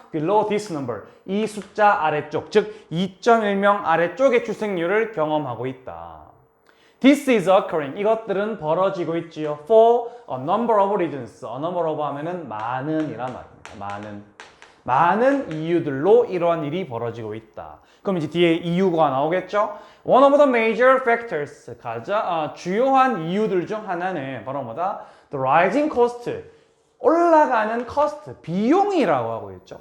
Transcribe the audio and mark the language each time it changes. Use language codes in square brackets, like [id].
[en] below this number [ko] 이 숫자 아래쪽 즉 2.1명 아래쪽의 출생률을 경험하고 있다. [en] This is occurring [ko] 이것들은 벌어지고 있지요. [en] For a number of reasons a number of [ko] 하면은 많은이란 말입니다. 많은 이유들로 이러한 일이 벌어지고 있다. 그럼 이제 뒤에 이유가 나오겠죠? [en] One of the major factors, [ko] 가장 주요한 이유들 중 하나는 바로 뭐다? [en] The rising cost, [ko] 올라가는 cost, 비용이라고 하고 있죠.